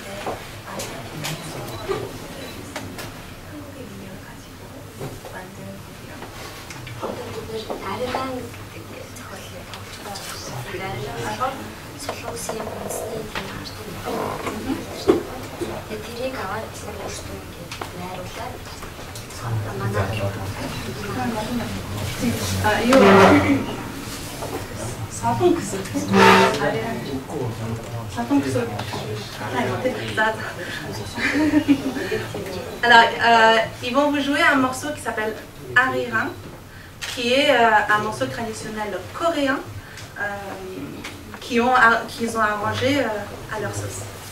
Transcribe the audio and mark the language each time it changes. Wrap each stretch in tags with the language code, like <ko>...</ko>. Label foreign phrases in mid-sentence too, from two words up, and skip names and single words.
<mn>다양한 солонгосын үндэсний тийм арт тэрийг аваад өөртөө ингээд найруулаад</mn> <fr>Alors, ils vont vous jouer un morceau qui s'appelle Ariran, qui est un morceau traditionnel coréen qu'ils ont arrangé à leur sauce.</fr>